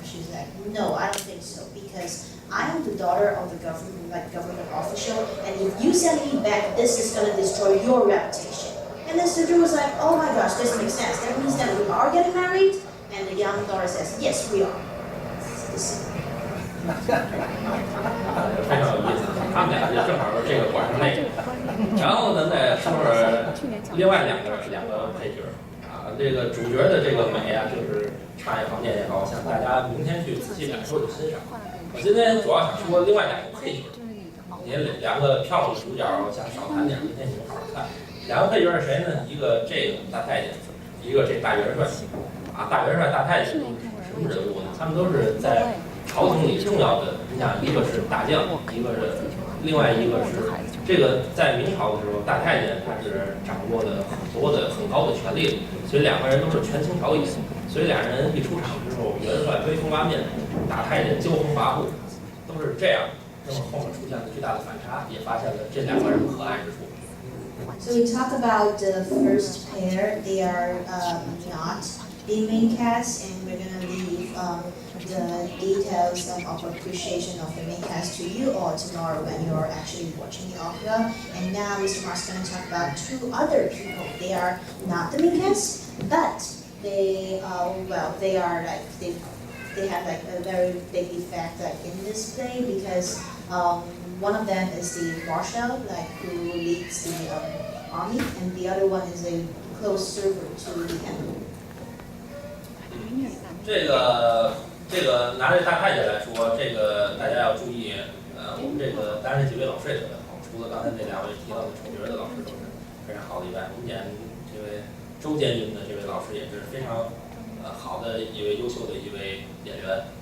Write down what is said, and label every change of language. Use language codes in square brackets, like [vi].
[en] She's no, I don't think so because I am the daughter of the government official, and if you send me back, this is gonna destroy your reputation. And then Serju was oh my gosh, this makes sense. That means that we are getting married. And the young daughter says, yes, we are. [zh] 非常有意思，他们俩就正好是这个馆上那个。然后咱再说说另外两个配角这个主角的这个美就是唱也好，念也好，想大家明天去仔细感受去欣赏。我今天主要想说另外两个配角，也两个漂亮的主角，我想少谈点，明天你们好好看。两个配角是谁呢？一个这个大太监，一个这大元帅。大元帅、大太监都是什么人物呢？他们都是在朝廷里重要的，你想，一个是大将，另外一个是这个在明朝的时候，大太监他是掌握的很多的很高的权力，所以两个人都是权倾朝野，所以俩人一出场之后，元帅威风八面，大太监骄横跋扈，都是这样。那么后面出现了巨大的反差，也发现了这两个人可爱之处。 [en] So we talk about the first pair. They are not the main cast, and we're gonna leave the details of appreciation of the main cast to you all tomorrow when you're actually watching the opera. And now Mr. Mark's gonna talk about two other people. They are not the main cast, but they they are they have a very big effect in this play because one of them is the marshal who leads the army, and the other one is a close servant to the emperor. [zh] 这个拿这大太监来说，这个大家要注意，我们这个担任几位老师也特别好，除了刚才那两位提到的丑角的老师都是非常好的以外，我们演这位周监军的这位老师也是非常好的一位优秀的一位演员。